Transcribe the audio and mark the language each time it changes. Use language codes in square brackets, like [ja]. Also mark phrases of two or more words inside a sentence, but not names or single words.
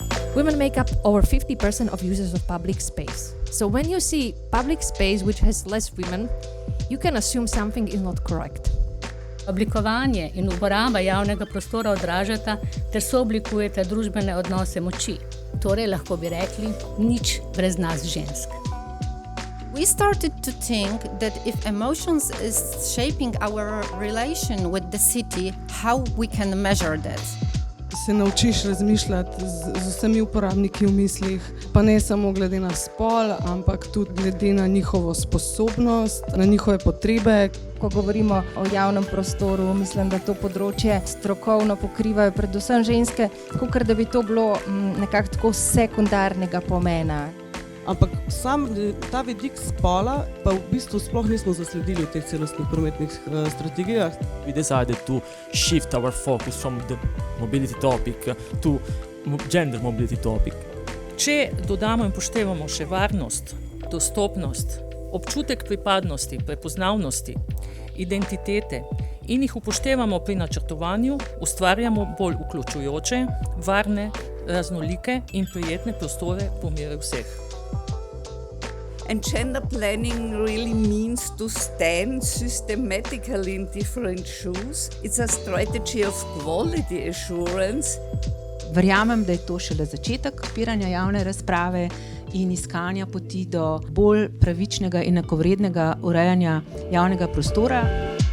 [en] Women make up over 50% of users of public space. So when you see public space which has less women, you can assume something is not correct. [sl] Oblikovanje in uporaba javnega prostora odražata ter sooblikujeta družbene odnose moči. Torej lahko bi rekli, nič brez nas žensk. [en] We started to think that if emotions is shaping our relation with the city, how we can measure that. [sl] Se naučiš razmišljati z vsemi uporabniki v mislih, pa ne samo glede na spol, ampak tudi glede na njihovo sposobnost, na njihove potrebe. Ko govorimo o javnem prostoru, mislim, da to področje strokovno pokrivajo predvsem ženske, kakor da bi to bilo nekako tako sekundarnega pomena. Ampak sam ta vidik spola pa v bistvu sploh nismo zasledili v teh celostnih prometnih strategijah. [en] We decided to shift our focus from the mobility topic to gender mobility topic. [sl] Če dodamo in poštevamo še varnost, dostopnost, občutek pripadnosti, prepoznavnosti, identitete in jih upoštevamo pri načrtovanju, ustvarjamo bolj vključujoče, varne, raznolike in prijetne prostore po meri vseh. [en] And gender planning really means to stand systematically in different shoes. It's a strategy of quality assurance. [sl] Verjamem, da je to šele začetek odpiranja javne razprave in iskanja poti do bolj pravičnega in enakovrednega urejanja javnega prostora.